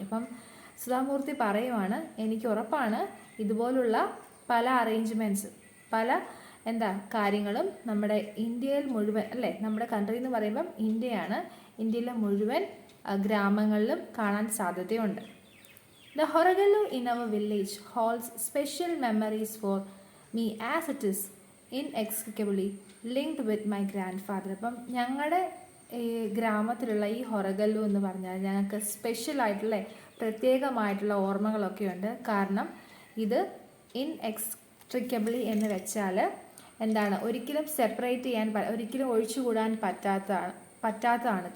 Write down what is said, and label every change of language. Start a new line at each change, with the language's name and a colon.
Malayalam: അപ്പം സുധാമൂർത്തി പറയുവാണ്, എനിക്ക് ഉറപ്പാണ് ഇതുപോലുള്ള പല അറേഞ്ച്മെൻറ്റ്സ്, പല കാര്യങ്ങളും നമ്മുടെ ഇന്ത്യയിൽ മുഴുവൻ അല്ലേ, നമ്മുടെ കൺട്രി എന്ന് പറയുമ്പം ഇന്ത്യയാണ്, ഇന്ത്യയിലെ മുഴുവൻ ഗ്രാമങ്ങളിലും കാണാൻ സാധ്യതയുണ്ട്.
English: The Horegallu in our village holds special memories for me as it is inextricably linked with my grandfather.
Malayalam: അപ്പം ഞങ്ങളുടെ ഈ ഗ്രാമത്തിലുള്ള ഈ ഹൊറഗല്ലു എന്ന് പറഞ്ഞാൽ ഞങ്ങൾക്ക് സ്പെഷ്യലായിട്ടുള്ള പ്രത്യേകമായിട്ടുള്ള ഓർമ്മകളൊക്കെ ഉണ്ട്. കാരണം ഇത് ഇൻഎക്സ്ട്രിക്കബിളി എന്ന് വെച്ചാൽ എന്താണ്, ഒരിക്കലും സെപ്പറേറ്റ് ചെയ്യാൻ ഒരിക്കലും ഒഴിച്ചുകൂടാൻ പറ്റാത്തതാണ്.